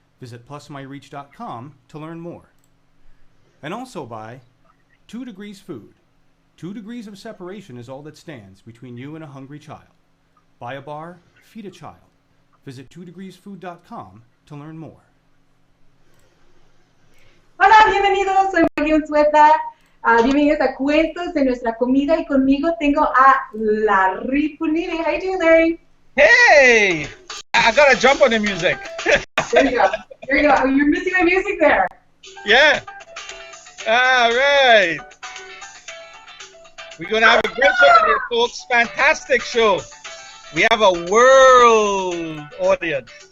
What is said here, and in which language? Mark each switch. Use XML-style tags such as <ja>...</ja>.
<en>Visit plusmyreach.com to learn more. And also by 2 Degrees Food. 2 degrees of separation is all that stands between you and a hungry child. Buy a bar, feed a child. Visit 2degreesfood.com to learn more.</en> <es>Hola, bienvenidos, soy Maggie Unzueta. Bienvenidos a Cuentos de Nuestra Comida y conmigo tengo a Larry Punini.</es> <en>How you doing, Larry? Hey! I gotta jump on the music. There you go. There you go. Oh, you're missing my music there. Yeah. All right. We're gonna have a great show today, folks. Fantastic show. We have a world audience.</en>